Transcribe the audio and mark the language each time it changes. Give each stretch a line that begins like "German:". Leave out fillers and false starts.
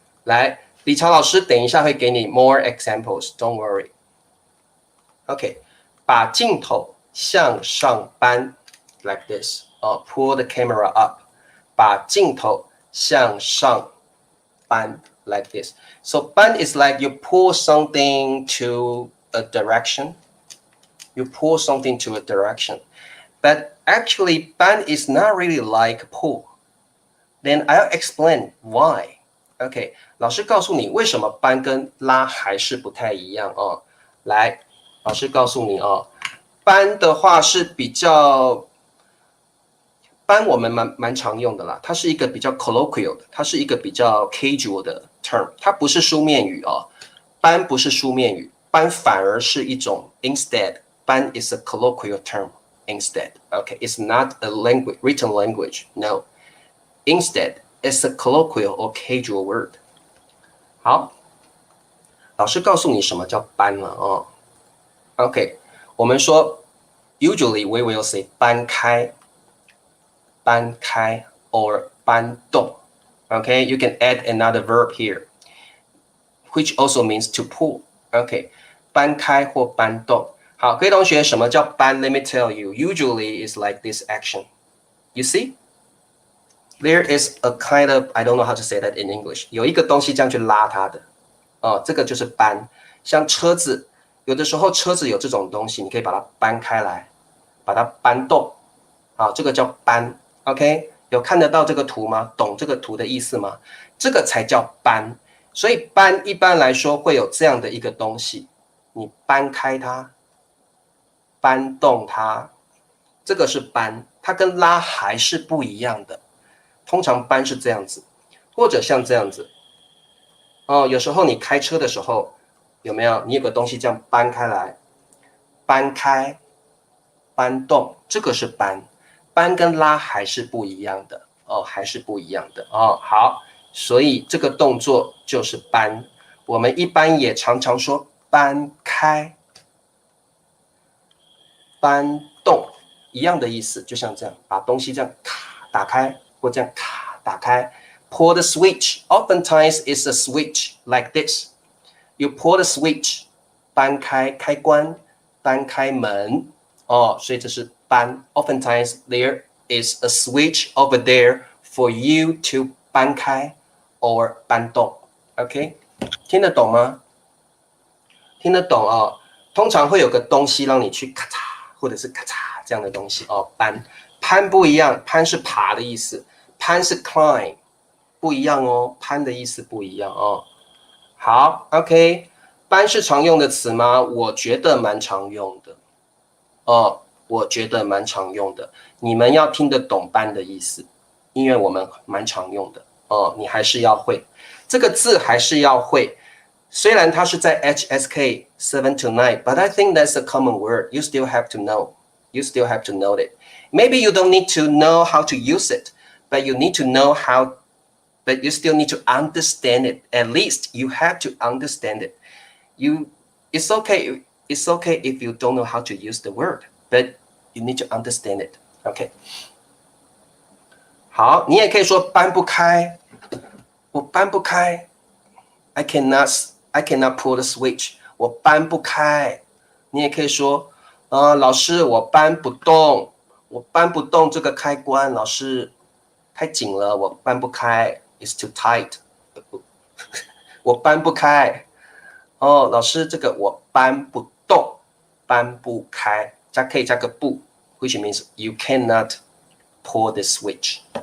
Chinese: 来，理查老师等一下会给你
English: more examples，don't worry。OK，
Chinese: 把镜头向上搬
English: like this， pull the camera up，
Chinese: 把镜头向上搬
English: like this。 So 搬 is like you pull something to a direction. You pull something to a direction. But actually, 搬 is not really like pull. Then I'll explain why.
Chinese: OK， 老师告诉你为什么搬跟拉还是不太一样哦。来，老师告诉你哦，搬的话是比较，搬我们蛮常用的啦，它是一个比较 colloquial 的，它是一个比较 casual 的 term， 它不是书面语哦。搬不是书面语，搬反而是一种 instead。
English: 班 is a colloquial term instead. Okay, it's not a language, written language. No. Instead, it's a colloquial or casual word.
Chinese: 好，老师告诉你什么叫搬了哦。
English: OK，
Chinese: 我们说
English: usually we will say 搬开，搬开 or 搬动。 Okay, you can add another verb here, which also means to pull.
Chinese: Okay, 搬开或搬动。好，各位同学，什么叫搬 ？
English: Let me tell you. Usually, it's like this action. You see, there is a kind of I don't know how to say that in English.
Chinese: 有一个东西这样去拉它的，这个就是搬。像车子，有的时候车子有这种东西，你可以把它搬开来，把它搬动。好，这个叫搬。OK， 有看得到这个图吗？懂这个图的意思吗？这个才叫搬。所以搬一般来说会有这样的一个东西，你搬开它。搬动它，这个是搬，它跟拉还是不一样的。通常搬是这样子，或者像这样子。哦，有时候你开车的时候，有没有？你有个东西这样搬开来，搬开，搬动，这个是搬，搬跟拉还是不一样的哦，还是不一样的哦。好，所以这个动作就是搬。我们一般也常常说搬开、搬动，一样的意思，就像这样，把东西这样卡打开，或这样卡打开。
English: Pull the switch. Oftentimes, it's a switch like this. You pull the switch.
Chinese: 搬开开关，搬开门。哦，所以这是搬。
English: Oftentimes, there is a switch over there for you to 搬开 or 搬动。
Chinese: OK， 听得懂吗？听得懂哦。通常会有个东西让你去咔嚓，或者是咔嚓这样的东西哦。搬，攀不一样，攀是爬的意思，攀是 climb。不一样哦，攀的意思不一样哦。好 ，OK， 搬是常用的词吗？我觉得蛮常用的哦，我觉得蛮常用的。你们要听得懂搬的意思，因为我们蛮常用的哦。你还是要会这个字，还是要会。虽然它是在
English: HSK 7 to 9，but I think that's a common word. You still have to know. You still have to know it. Maybe you don't need to know how to use it, but you need to know how.But you still need to understand it. At least you have to understand it. It's okay. It's okay if you don't know how to use the word, but you need to understand it. OK.
Chinese: 好，你也可以说搬不开，我搬不开。
English: I cannot pull the switch.
Chinese: 我搬不开。你也可以说，老师，我搬不动，我搬不动这个开关，老师太紧了，我搬不开。
English: It's too tight.
Chinese: 我搬不开。哦，老师，这个我搬不动，搬不开，可以加个不 ，
English: which means you cannot pull the switch。